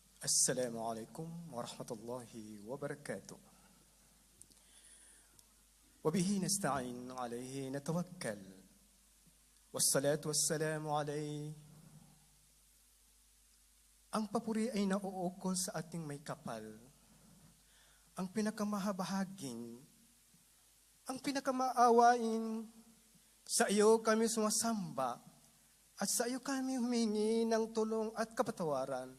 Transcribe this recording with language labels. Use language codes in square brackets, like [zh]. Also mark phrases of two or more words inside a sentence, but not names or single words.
[ar] السلام عليكم ورحمة الله وبركاته. وبه نستعين عليه نتوكل والصلاة والسلام عليه. [tl] Ang papuri ay nauukol sa ating may kapal. Ang pinakamahabahaging, ang pinakamaawain, sa iyo kami sumasamba at sa iyo kami humingi ng tulong at kapatawaran.